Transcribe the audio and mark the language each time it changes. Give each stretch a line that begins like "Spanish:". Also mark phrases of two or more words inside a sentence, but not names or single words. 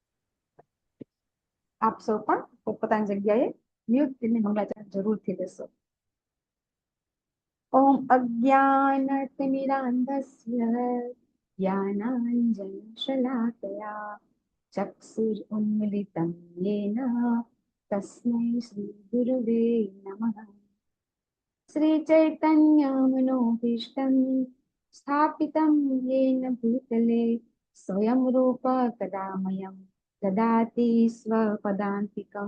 Gujarati: આપ સૌ પણ પોતપોતાની જગ્યાએ મ્યુટ કરીને મંગળાચરણ જરૂરથી લેશો.
Sanskrit: ઓમ અજ્ઞાનતિમિરાંધસ્ય જ્ઞાનાંજનશલાકયા ચક્ષુરુન્મિલિतं येन तस्मै श्रीगुरुवे नमः. श्रीचैतन्यमनोभीष्टं स्थापितं येन भूतले स्वयं रूप कदा मह्यं ददाति स्वपदान्तिकं.